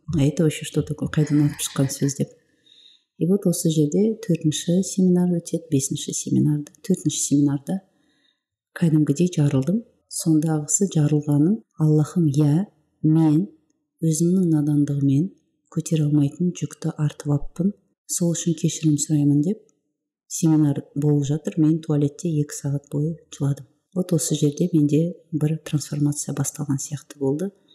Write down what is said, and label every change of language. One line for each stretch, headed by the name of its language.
Russian: Это вообще что такое,
Kazakh: қайдан алып шыққан сөз деп. И вот осы жерде 4-ші семинар өтеді, 5-ші семинарда. 4-ші семинарда кәдімгідей жарылдым. Сондағысы жарылғаным: Аллахым, мен өзімнің надандығымен көтере алмайтын жүкті артып аппын, сол үшін кешірім сұраймын деп семинар болып жатыр. Мен туалетте 2 сағат бойы жыладым. Вот осы жерде менде бір трансформация басталған сияқты болды.